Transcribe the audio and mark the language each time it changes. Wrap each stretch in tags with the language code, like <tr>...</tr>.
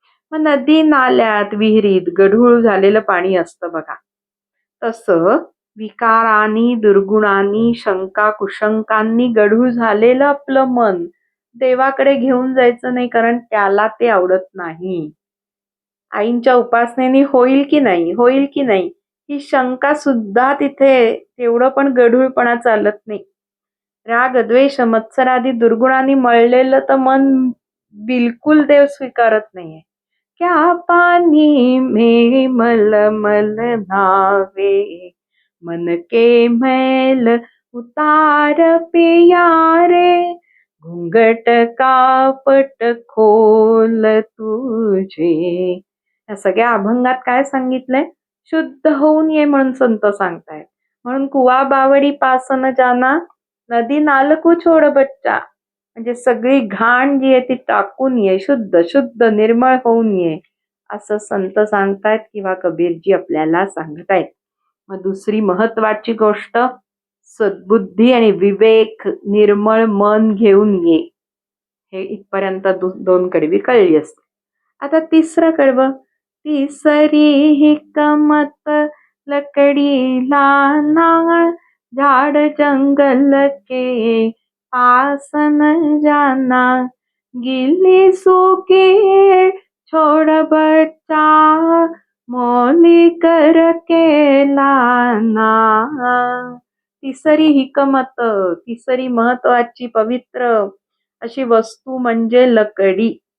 <mr>मग नदी नाल्यात विहिरीत गढूळ झालेलं पाणी असतं बघा, तसं विकारांनी दुर्गुणांनी शंका कुशंकांनी गढूळ झालेलं आपलं मन देवाकडे घेऊन जायचं नाही, कारण त्याला ते आवडत नाही. आईंच्या उपासनेने होईल की नाही ही शंका सुद्धा तिथे तेवढं पण गढूळपणा चालत नाही. राग द्वेष मत्सरादी दुर्गुणांनी मळलेलं तर मन बिलकुल देव स्वीकारत नाहीये.</mr> <hi>क्या पानी में मल मल नावे, मन के मैल उतार पिया रे, घुंगट कापट खोल तुझे.</hi> <mr>या सगळ्या अभंगात काय सांगितलंय? शुद्ध होऊन ये म्हणून संत सांगतायत. म्हणून</mr> <hi>कुवा बावडी पासन जाना, नदी नालकू छोड बच्चा,</hi> <mr>म्हणजे सगळी घाण जी आहे ती टाकून ये, शुद्ध निर्मळ होऊन ये असं संत सांगतायत किंवा कबीरजी आपल्याला सांगतायत. मग दुसरी महत्वाची गोष्ट, सद्बुद्धी आणि विवेक, निर्मळ मन घेऊन ये. हे इथपर्यंत दोन कडवी कळली असते. आता तिसरं कडवं,</mr> <hi>तिसरी हिकमत लकडी लाना, झाड जंगल के पासन जाना, गिल्ली सूखी छोड़ बच्चा, मौली कर के लाना.</hi> <mr>तिसरी हिकमत, तिसरी महत्वाची पवित्र अशी वस्तू म्हणजे लकडी.</mr>